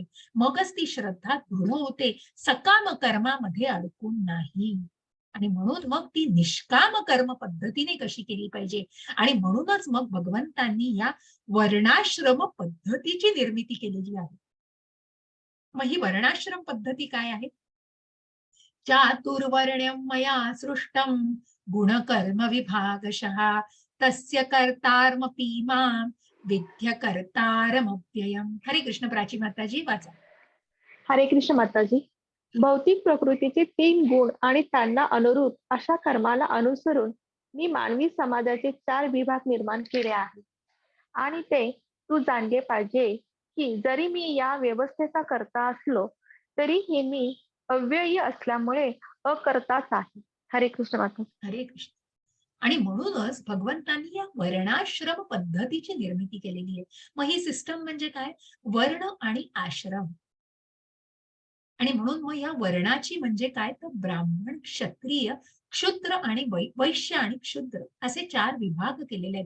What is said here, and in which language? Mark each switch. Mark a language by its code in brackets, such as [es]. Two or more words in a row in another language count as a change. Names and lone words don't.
[mr] मगच ती श्रद्धा दृढ होते, सकाम कर्मामध्ये अडकून नाही. आणि म्हणून मग ती निष्काम कर्म पद्धतीने कशी केली पाहिजे. आणि म्हणूनच मग भगवंतांनी या वर्णाश्रम पद्धतीची निर्मिती केलेली आहे. मग ही वर्णाश्रम पद्धती काय आहे? [sa] चातुर्वर्ण्यं मया सृष्टं गुणकर्म विभागशः तस्य कर्तारमपि मां विद्य कर्तारमव्ययम्. [mr] हरे कृष्ण. प्राची माताजी वाचा. हरे कृष्ण माताजी. भौतिक प्रकृतीचे 3 गुण आणि त्यांना अनुरूप अशा कर्माला अनुसरून मी मानवी समाजाचे 4 विभाग निर्माण केले आहेत. आणि ते तू जाणले पाहिजे की जरी मी या व्यवस्थेचा करता असलो तरीही मी अव्ययी असल्यामुळे अकर्ताच आहे. हरे कृष्ण माता. हरे कृष्ण. आणि म्हणूनच भगवंतांनी या वर्णाश्रम पद्धतीची निर्मिती केलेली आहे. मग ही सिस्टम म्हणजे काय? वर्ण आणि आश्रम. आणि म्हणून मग या वर्णाची म्हणजे काय? तर ब्राह्मण, क्षत्रिय, क्षुद्र आणि वैश्य आणि क्षुद्र असे 4 विभाग केलेले आहेत.